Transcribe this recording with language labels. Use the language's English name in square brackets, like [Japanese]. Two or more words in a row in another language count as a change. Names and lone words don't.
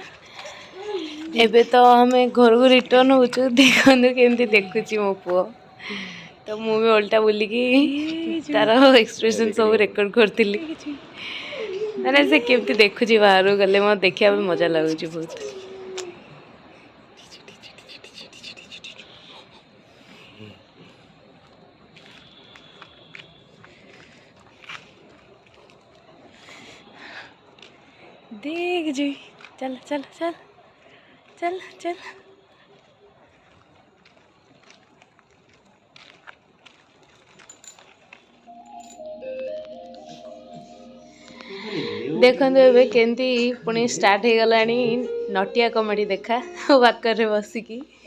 [Odia] ଏବେ ତ ଆମେ ଘରକୁ ରିଟର୍ନ ହେଉଛୁ। ଦେଖନ୍ତୁ କେମିତି ଦେଖୁଛି ମୋ ପୁଅ। ତ ମୁଁ ବି ଓଲଟା ବୁଲିକି ତାର ଏକ୍ସପ୍ରେସନ୍ ସବୁ ରେକର୍ଡ଼ କରିଥିଲି। ମାନେ ସେ କେମିତି ଦେଖୁଛି ବାହାରକୁ ଗଲେ ମୋତେ ଦେଖିବା ପାଇଁ ମଜା ଲାଗୁଛି ବହୁତ। [Hindi] देख जी, चल चल चल चल चल। [Odia] ଦେଖନ୍ତୁ ଏବେ କେମିତି ପୁଣି ଷ୍ଟାର୍ଟ ହେଇଗଲାଣି ନଟିଆ କମେଡ଼ି ଦେଖା ୱାକରରେ ବସିକି।